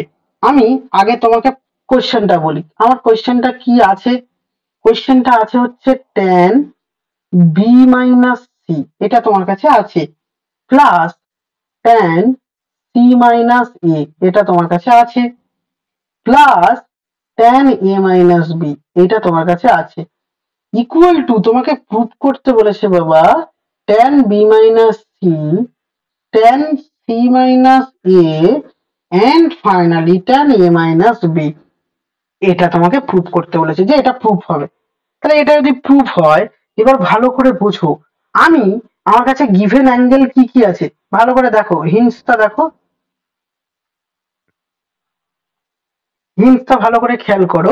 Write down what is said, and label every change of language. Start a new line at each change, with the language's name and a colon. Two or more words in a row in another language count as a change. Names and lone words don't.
Bangla: আমি আগে তোমাকে কোশ্চেনটা বলি, আমার কোশ্চেনটা কি আছে। কোশ্চেনটা আছে হচ্ছে tan b মাইনাস c, এটা তোমার কাছে আছে, প্লাস tan c মাইনাস a, এটা তোমার কাছে আছে, প্লাস tan a মাইনাস b, এটা তোমার কাছে আছে,
English: equal to
Bangla: তোমাকে প্রুভ করতে বলেছে বাবা tan b মাইনাস c, tan c মাইনাস a
English: and finally tan a
Bangla: মাইনাস b। এটা তোমাকে প্রুভ করতে বলেছে যে এটা প্রুফ হবে। তাহলে এটা যদি প্রুফ হয়, এবার ভালো করে বুঝো, আমি আমার কাছে
English: given angle
Bangla: কি কি আছে ভালো করে দেখো, হিন্টসটা দেখো, হিন্টসটা ভালো করে খেয়াল করো।